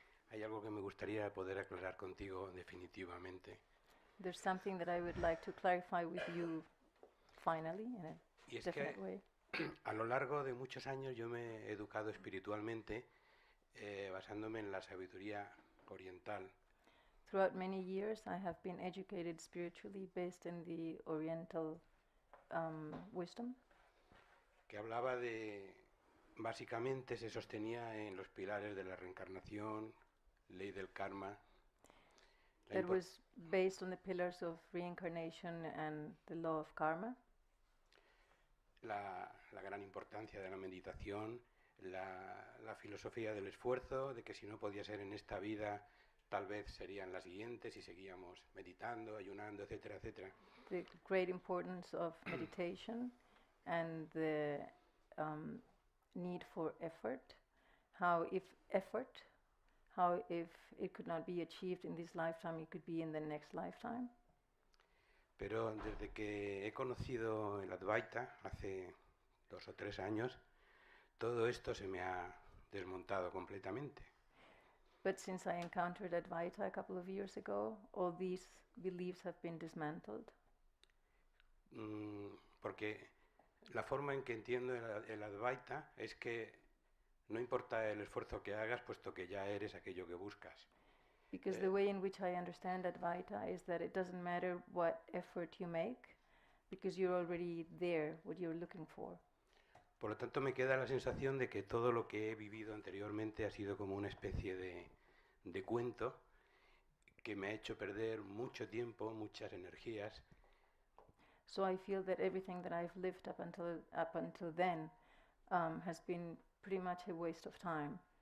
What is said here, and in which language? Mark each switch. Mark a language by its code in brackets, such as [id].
[es] Hay algo que me gustaría poder aclarar contigo definitivamente. [en] There's something that I would like to clarify with you finally in a [es] Y es [en] definite [es] que [en] way. [es] a lo largo de muchos años yo me he educado espiritualmente basándome en la sabiduría oriental, [en] Throughout many years, I have been educated spiritually based in the Oriental wisdom, [es] que hablaba de, básicamente se sostenía en los pilares de la reencarnación, ley del karma, la, [en] that impor- was based on the pillars of reincarnation and the law of karma, [es] la gran importancia de la meditación, la filosofía del esfuerzo, de que si no podía ser en esta vida, tal vez serían las siguientes y seguíamos meditando, ayunando, etcétera, etcétera. [en] the great importance of meditation, and the need for effort. How if it could not be achieved in this lifetime, it could be in the next lifetime. [es] Pero desde que he conocido el Advaita, hace 2 o 3 años, todo esto se me ha desmontado completamente. [en] But since I encountered Advaita a couple of years ago, all these beliefs have been dismantled. [es] Porque la forma en que entiendo el Advaita es que no importa el esfuerzo que hagas, puesto que ya eres aquello que buscas. [en] Because the way in which I understand Advaita is that it doesn't matter what effort you make, because you're already there, what you're looking for. [es] Por lo tanto, me queda la sensación de que todo lo que he vivido anteriormente ha sido como una especie de cuento que me ha hecho perder mucho tiempo, muchas energías. [en] So I feel that everything that I've lived up until then has been pretty much a waste of time.